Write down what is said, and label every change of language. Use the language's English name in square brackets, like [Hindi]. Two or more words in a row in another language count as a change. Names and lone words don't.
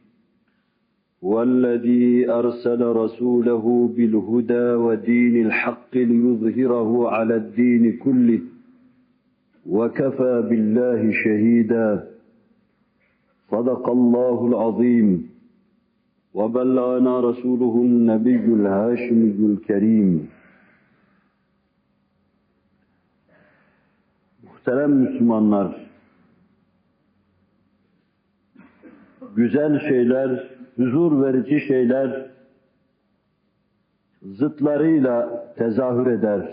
[Arabic] والذي أرسل رسوله بالهدى ودين الحق ليظهره على الدين كله وكفى بالله شهيدا صدق الله العظيم وبلغنا رسوله النبي الهاشمي الكريم. [Turkish] Muhterem Müslümanlar, güzel şeyler, huzur verici şeyler zıtlarıyla tezahür eder.